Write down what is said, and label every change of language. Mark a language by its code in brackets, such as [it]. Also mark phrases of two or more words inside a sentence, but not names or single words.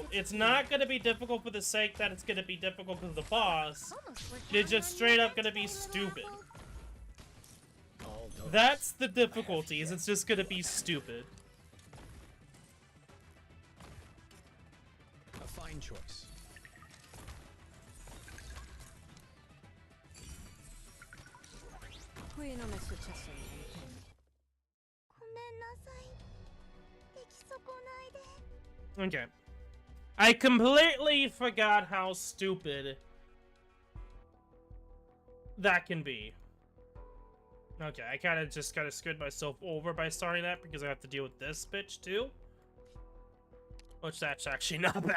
[en] It's not gonna be difficult for the sake that it's gonna be difficult because of the boss. It's just straight up gonna be stupid. That's the difficulty, is it's just gonna be stupid. A fine choice. [it] Qui non è successo niente. [ja] ごめんなさい。出来損ないで。 [en] Okay. I completely forgot how stupid that can be. Okay, I just kind of screwed myself over by starting that because I have to deal with this bitch too. Which that's actually not bad.